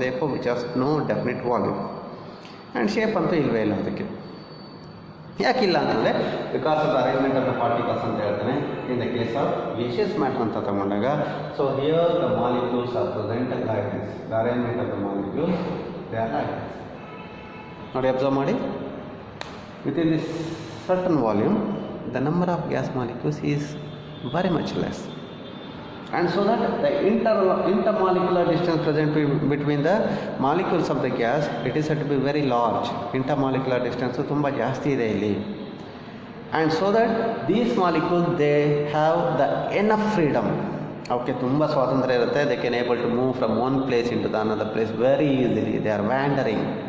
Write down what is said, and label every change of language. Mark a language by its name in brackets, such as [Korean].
[English] therefore which has no definite volume and shape [Kannada] ಅಂತೂ ಇಲ್ಲವೇ ಇಲ್ಲ ಅದಕ್ಕೆ. ಯಾಕಿಲ್ಲ ಅಂತಂದರೆ [English] because of the arrangement of the particles [Kannada] ಅಂತ ಹೇಳ್ತಾನೆ. [English] in the case of gaseous matter [Kannada] ಅಂತ ತಗೊಂಡಾಗ, [English] So here the molecules are present like this, the arrangement of the molecules they are like this. [Kannada] ನೋಡಿ ಅಬ್ಸರ್ವ್ ಮಾಡಿ, [English] within this certain volume the number of gas molecules is very much less. and so that the intermolecular distance present between the molecules of the gas, it is said to be very large. [Kannada] Intermolecular distance ತುಂಬ ಜಾಸ್ತಿ ಇದೆ ಇಲ್ಲಿ. [English] And so that these molecules, they have the enough freedom. [Kannada] ಅವಕ್ಕೆ ತುಂಬ ಸ್ವಾತಂತ್ರ್ಯ ಇರುತ್ತೆ. [English] They can able to move from one place into the another place very easily. They are wandering.